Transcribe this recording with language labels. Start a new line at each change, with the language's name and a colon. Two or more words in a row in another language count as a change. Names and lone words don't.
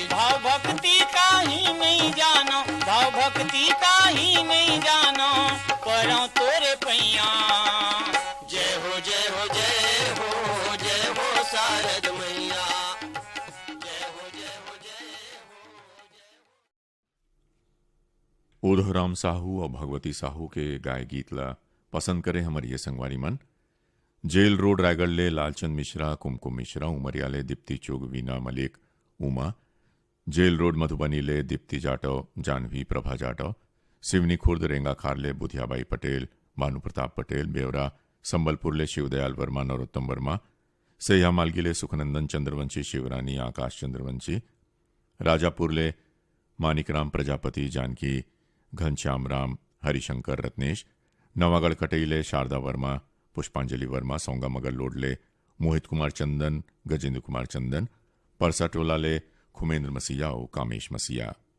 Chhattisgarhi: भाव भक्ति का ही नहीं जानो भाव भक्ति का ही नहीं जानो परो तोरे पैया जय हो जय हो जय हो जय हो शारद मैया जय हो जय हो जय हो उधोराम साहू और भगवती साहू के गाय गीतला पसंद करे हमारी ये संगवारी मन जेल रोड रायगढ़ ले लालचंद मिश्रा कुमकुम मिश्रा उमरिया ले दीप्ति चोग वीना मलिक उमा जेल रोड मधुबनी ले दीप्ति जाटव जानवी प्रभा जाटव सिवनी खुर्द रेंगा खारले बुधियाबाई पटेल भानु प्रताप पटेल बेवरा संबलपुर ले शिवदयाल वर्मा नरोत्तम वर्मा सैया मालगी सुखनंदन चंद्रवंशी शिवरानी आकाश चंद्रवंशी राजापुर ले मानिकराम प्रजापति जानकी घनश्याम राम हरिशंकर रत्नेश नवागढ़ कटेले शारदा वर्मा पुष्पांजलि वर्मा सौंगा मगर लोडले मोहित कुमार चंदन गजेंद्र कुमार चंदन परसा टोला ले खुमेंद्र मसीहा और कामेश मसीहा